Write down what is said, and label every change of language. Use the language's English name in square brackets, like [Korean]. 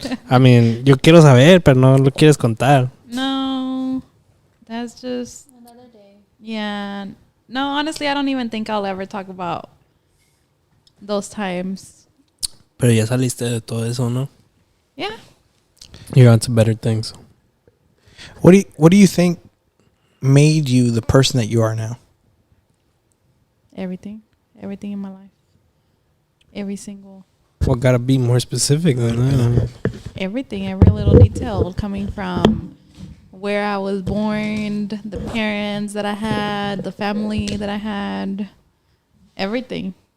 [English] I mean, [Spanish] yo quiero saber, pero no lo quieres contar. [English] No, that's just Another day. yeah. No, honestly, I don't even think I'll ever talk about those times. [Spanish] Pero ya saliste de todo eso, ¿no? [English] Yeah. You're on to better things. What do you think made you the person that you are now? Everything in my life. Every single. Well, gotta be more specific than that. Everything, every little detail coming from where I was born, the parents that I had, the family that I had, everything.